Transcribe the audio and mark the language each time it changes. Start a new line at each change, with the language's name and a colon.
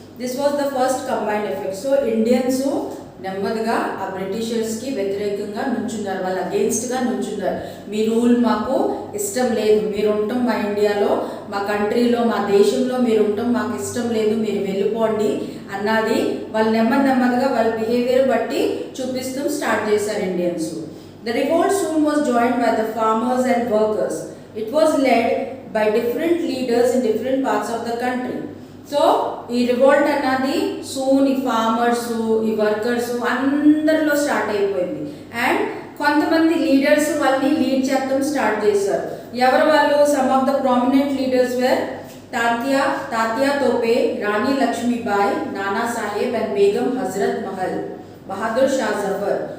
English: This was the first combined effect.
Telugu: So Indians నెమ్మదిగా ఆ బ్రిటిషర్స్కి వ్యతిరేకంగా నుంచున్నారు, వాళ్ళ అగేన్స్ట్గా నుంచున్నారు. మీ రూల్ మాకు ఇష్టం లేదు, మీరు ఉండటం మా ఇండియాలో, మా కంట్రీలో, మా దేశంలో మీరు ఉండటం మాకు ఇష్టం లేదు, మీరు వెళ్ళిపోండి అన్నది వాళ్ళు నెమ్మదిగా వాళ్ళ బిహేవియర్ బట్టి చూపిస్తూ స్టార్ట్ చేశారు Indians.
English: The revolt soon was joined by the farmers and workers. It was led by different leaders in different parts of the country.
Telugu: So ఈ రివోల్ట్ అన్నది సూన్ ఈ ఫార్మర్స్, ఈ వర్కర్స్ అందరిలో స్టార్ట్ అయిపోయింది. And కొంతమంది leaders వాళ్ళని lead చేయడం start చేశారు. ఎవరు వాళ్ళు?
English: Some of the prominent leaders were Tatya Tope, Rani Lakshmibai, Nana Saheb and Begum Hazrat Mahal, Bahadur Shah Zafar.